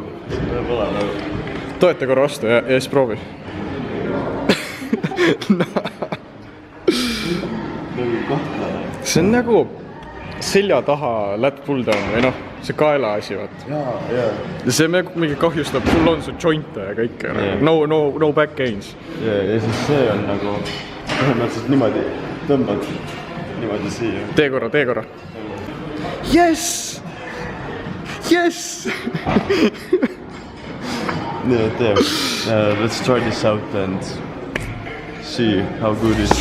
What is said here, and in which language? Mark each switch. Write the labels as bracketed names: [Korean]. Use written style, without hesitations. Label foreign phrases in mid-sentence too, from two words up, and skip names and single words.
[Estonian] Toeta korra vastu ja siis proovi. See on nagu selja taha [English] lat pull down [Estonian] või noh, see kaela asi, vaat. Ja see mingi kahjustab, sul on su jointe ja kõike, [English] no back gains. [Estonian] Ja siis see on nagu põhimõtteliselt niimoodi tõmbad niimoodi siia. Tee korra. [English] Yes! Yes! Yeah, there. Let's try this out and see how good it is.